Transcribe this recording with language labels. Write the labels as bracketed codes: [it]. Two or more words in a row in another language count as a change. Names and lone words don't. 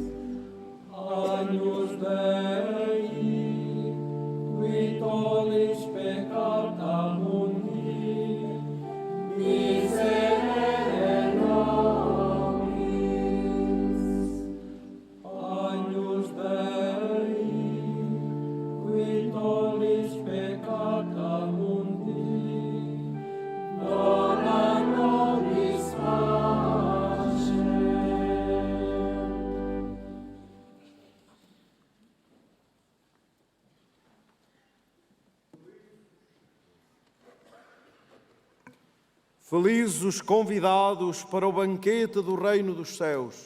[la] Agnus Dei, qui tollis peccata mundi, miserere nobis. Agnus Dei, qui tollis peccata mundi, dona nobis pace. [pt] Felizes os convidados para o banquete do reino dos céus.